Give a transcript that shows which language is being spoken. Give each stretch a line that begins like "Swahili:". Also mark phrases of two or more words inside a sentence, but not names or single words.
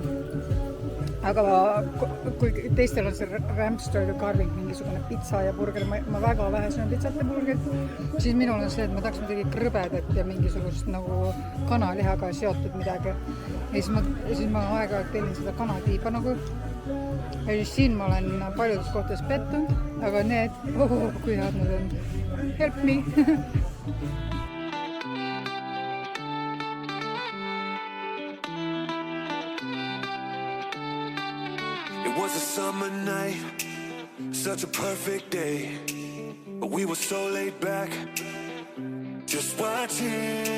Estonian: Aga kui teistel on see Ramstoril carving, mingisugune pitsa ja burger, ma väga vähe söön pitsat ja burgerit, siis minul on see, et ma tahaks midagi krõbedat ja mingisugust nagu kanalihaga seotud midagi. Ja siis ma aeg-ajalt tellin seda kanatiiba nagu. Ja siis siin ma olen paljudes kohtades pettunud, aga need, kui head nad on.
English: Help me! It was a summer night, such a perfect day, but we were so laid back, just watching the waves.